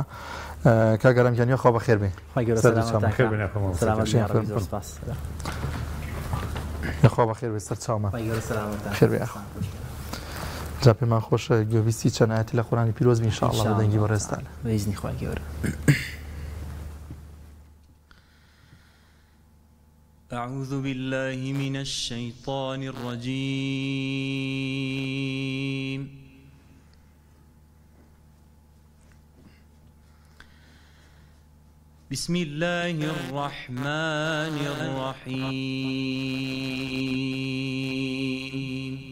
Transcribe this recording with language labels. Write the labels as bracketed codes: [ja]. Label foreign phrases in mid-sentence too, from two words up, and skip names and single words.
[ckb] کاگەرم جانیە خوا بەخێر بێ. خوا بەخێر بێ، سەر چاومان خێر بێ. جا پێمان خۆشە گوێویستی چەند ئاەتی لە قورئانی پیرۆز بین ئینشاءالله بە دەنگی بەڕێزتان. بەئیزنی خوای گەورە. [ar] أعوذ بالله من الشيطان الرجيم. بسم الله الرحمن الرحيم.